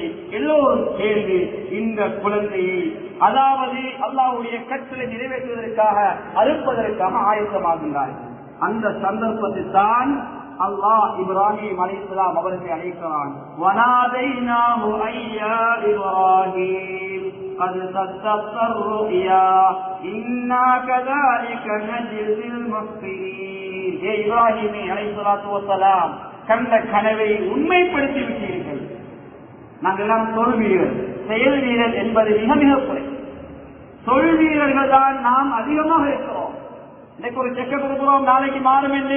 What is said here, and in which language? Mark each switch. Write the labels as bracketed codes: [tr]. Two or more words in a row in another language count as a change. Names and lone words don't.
[ta] எல்லோரும் சேர்ந்து இந்த குழந்தையை, அதாவது அல்லாஹ்வுடைய கட்டளை நிறைவேற்றுவதற்காக அறுப்பதற்காக ஆயத்தமாகின்றார்கள். அந்த சந்தர்ப்பத்தில் தான் அல்லாஹ் இப்ராஹிம் அலைஹிஸ்ஸலாம் அவர்களை அழைக்கிறான். [ar] وناديناه أن يا إبراهيم قد صدقت الرؤيا إنا كذلك نجزي المحسنين. [ta] இப்ராஹிம் [ar] عليه الصلاة والسلام [ta] கண்ட கனவை உண்மைப்படுத்தி விட்டீர்கள். நாங்கள் எல்லாம் சொல்வீர்கள், செயல் வீரர் என்பது மிக மிக குறை. சொல் வீரர்கள் தான் நாம் அதிகமாக இருக்கிறோம். இன்னைக்கு ஒரு செக்க கொடுக்கிறோம், நாளைக்கு மாறும் என்று.